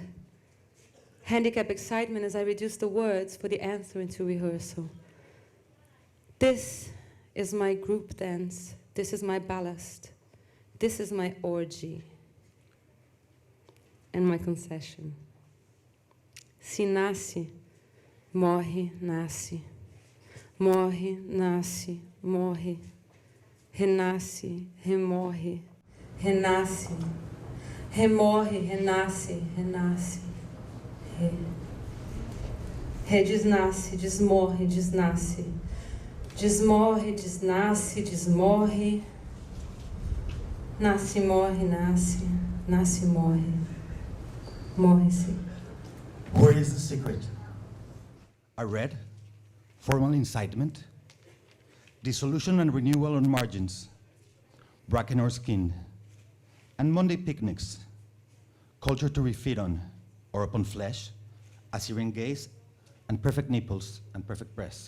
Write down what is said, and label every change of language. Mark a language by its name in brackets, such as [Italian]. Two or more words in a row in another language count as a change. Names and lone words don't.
[English] Handicap excitement as I reduce the words for the answer into rehearsal. This is my group dance. This is my ballast. This is my orgy. And my concession. [Portuguese] Se nasce, morre, nasce. Morre, nasce, morre. Renasce, remorre. Renasce, remorre, renasce, renasce. Desnasce, desmorre, desnasce. Desmorre, desnasce, desmorre. Nasce, morre, nasce. Nasce, morre. Morre-se. [English] Where is the secret? A red, formal incitement, dissolution and renewal on margins, bracken or skin, and Monday picnics, culture to refeed on, or upon flesh, Assyrian gaze, and perfect nipples and perfect breasts.